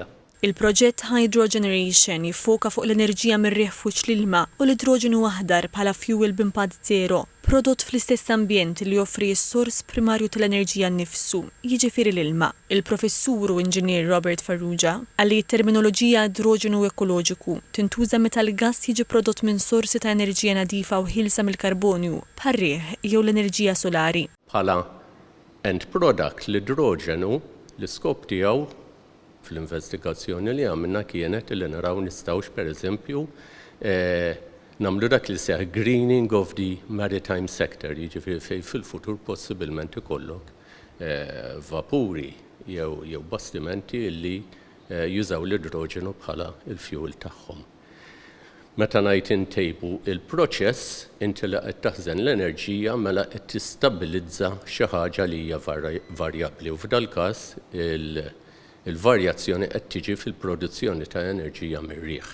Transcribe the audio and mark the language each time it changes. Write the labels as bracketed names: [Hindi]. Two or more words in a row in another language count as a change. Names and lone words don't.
[Maltese] Il-proġett Hydrogeneration jiffoka fuq l-enerġija mir-riħ fuq l-ilma u l-idroġenu aħdar bħala fuel b'impatt zero, prodott fl-istess ambjent li joffri s-sors primarju tal-enerġija nnifsu, jiġifieri l-ilma. Il-professur u inġinier Robert Farrugia għalli t-terminoloġija idroġenu ekoloġiku tintuża meta l-gass jiġi prodott minn sorsi ta' enerġija nadifa u ħilsa mill-karbonju, bħar-riħ jew l-enerġija solari. Bħala [English] end product [Maltese] l-idroġenu l-iskop tiegħu fl-investigazzjoni li għamilna kienet li naraw nistgħux pereżempju nagħmlu dak li seħ [English] greening of the maritime sector, [Maltese] jiġifieri fejn fil-futur possibilment ikollok vapuri jew bastimenti li jużaw l-idroġenu bħala il-fuel tagħhom. Meta ngħid intejbu il-proċess inti li qed taħżen l-enerġija mela qed tistabilizza xi ħaġa li hija varjabbli u f'dal każ il-varjazzjoni qed tiġi fil-produzzjoni ta' enerġija mir-riħ.